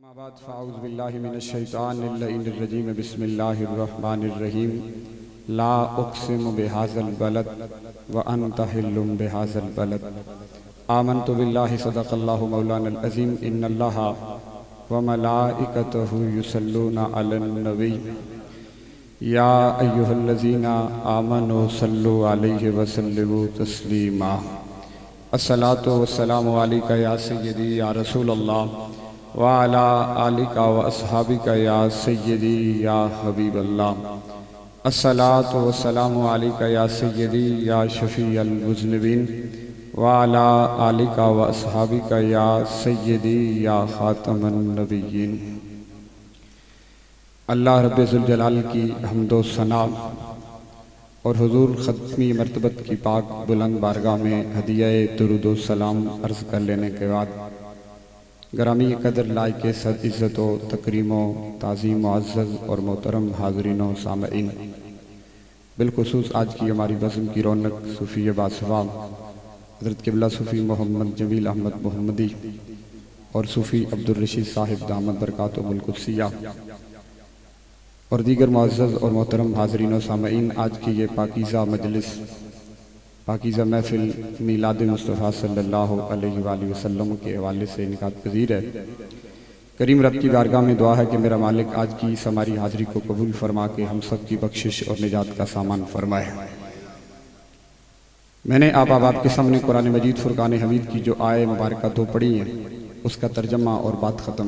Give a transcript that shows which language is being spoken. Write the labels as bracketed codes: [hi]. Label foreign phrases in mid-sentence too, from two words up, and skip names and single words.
[ar] أما بعد فأعوذ بالله من الشيطان الرجيم بسم الله الرحمن الرحيم لا أقسم بهذا البلد وأنت حل بهذا البلد آمنت بالله صدق الله مولانا العظيم إن الله وملائكته يصلون على النبي يا أيها الذين آمنوا صلوا عليه وسلموا تسليما الصلاة والسلام عليك يا سيدي يا رسول الله وعلى آلك وأصحابك يا سيدي يا حبيب الله الصلاة والسلام عليك يا سيدي يا شفيع المذنبين وعلى آلك وأصحابك يا سيدي يا خاتم النبيين. [ur] اللہ ربِ ذوالجلال کی حمد و ثنا اور حضور ختمی مرتبت کی پاک بلند بارگاہ میں ہدیہ درود سلام عرض کر لینے کے بعد گرامی قدر لائق صد عزت و تکریم و تعظیم معزز اور محترم حاضرین و سامعین، بالخصوص آج کی ہماری بزم کی رونق صوفی باثواب حضرت قبلہ صوفی محمد جمیل احمد محمدی اور صوفی عبدالرشید صاحب [ar] دامت بركاتهم القدسية [ur] اور دیگر معزز اور محترم حاضرین و سامعین، آج کی یہ پاکیزہ مجلس پاکیزہ محفل میلاد مصطفیٰ [ar] صلى الله عليه وسلم [ur] کے حوالے سے انعقاد پذیر ہے. کریم رب کی بارگاہ میں دعا ہے کہ میرا مالک آج کی اس ہماری حاضری کو قبول فرما کے ہم سب کی بخشش اور نجات کا سامان فرمائے. میں نے آپ کے سامنے قرآن مجید فرقان حمید کی جو آیہ مبارک دو پڑھی ہیں اس کا ترجمہ اور بات ختم.